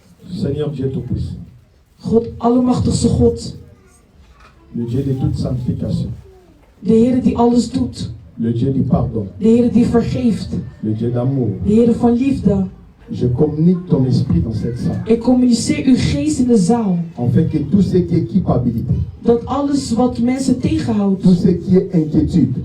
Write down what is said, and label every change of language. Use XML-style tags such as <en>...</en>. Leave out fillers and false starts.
<fr>Seigneur Dieu Tout-Puissant.</fr> <nl>God, Allemachtigste God.</nl> <fr>Le Dieu de toute sanctification.</fr> <nl>De Heer die alles doet.</nl> <fr>Le Dieu du pardon.</fr> <nl>De Heer die vergeeft.</nl> <fr>Le Dieu d'amour.</fr> <nl>De Heer van liefde.</nl> <fr>Je communique ton esprit dans cette salle.</fr> <nl>Ik communiceer uw geest in de zaal.</nl> <fr>En fait que tout ce qui est culpabilité.</fr> <nl>Dat alles wat mensen tegenhoudt.</nl> <fr>Tout ce qui est inquiétude.</fr>